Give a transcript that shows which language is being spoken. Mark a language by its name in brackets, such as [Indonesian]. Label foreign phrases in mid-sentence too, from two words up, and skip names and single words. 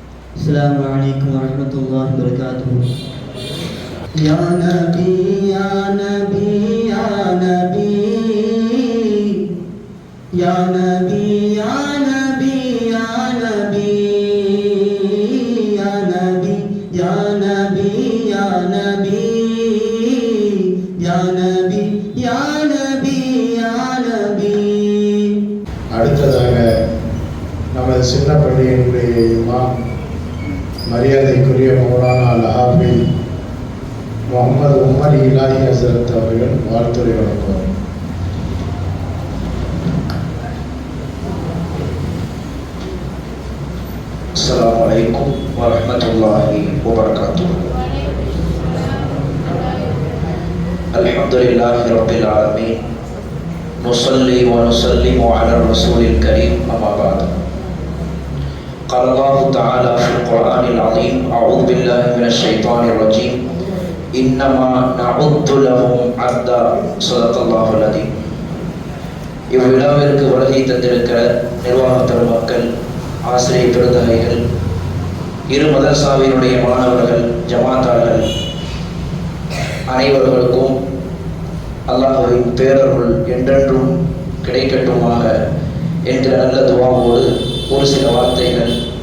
[Arabic] السلام عليكم ورحمة الله وبركاته. يا نبي يا نبي يا نبي يا نبي يا نبي يا نبي يا نبي يا نبي يا نبي يا نبي يا نبي يا نبي. [Tamil] அடுத்ததாக நமது சின்ன பள்ளியினுடைய இமாம் மரியாதைக்குரிய மௌலானா அல்-ஹாஃபிஸ் முகமது உமர் இலாஹி ஹஸரத் அவர்கள் வாழ்த்துரை வழங்குவார். [Arabic] السلام عليكم ورحمة الله وبركاته. الحمد لله رب العالمين. نصلي ونسلم على رسوله الكريم أما بعد. قال الله تعالى في القرآن العظيم أعوذ بالله من الشيطان الرجيم إنما نعد لهم عدا صدق الله العظيم. [Tamil] இவ்விழாவிற்கு வருகை தந்திருக்கிற நிர்வாக பெருமக்கள், ஆசிரியர் பெருந்தகைகள், இரு மதரசாவினுடைய மாணவர்கள், ஜமாத்தார்கள் அனைவர்களுக்கும் அல்லாஹ்வின் பேரருள் என்றென்றும் கிடைக்கட்டுமாக என்கிற நல்ல துஆவோடு ஒரு சில வார்த்தைகள்.